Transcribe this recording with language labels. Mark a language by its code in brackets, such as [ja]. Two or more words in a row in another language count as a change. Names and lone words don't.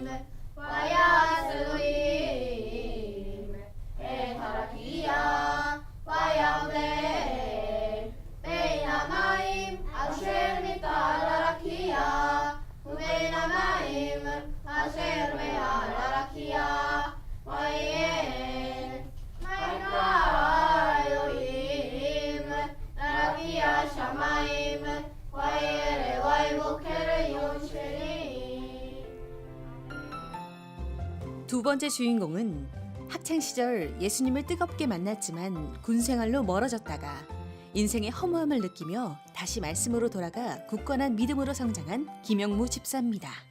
[he] ויעש אלוהים את הרקיע, ויבדל בין המים אשר מתחת לרקיע ובין המים אשר מעל הרקיע. ויהי ויקרא אלוהים לרקיע שמיים, ויהי ערב ויהי בוקר יום שני. [ko] 두 번째 주인공은 학창 시절 예수님을 뜨겁게 만났지만 군 생활로 멀어졌다가 인생의 허무함을 느끼며 다시 말씀으로 돌아가 굳건한 믿음으로 성장한 김영무 집사입니다.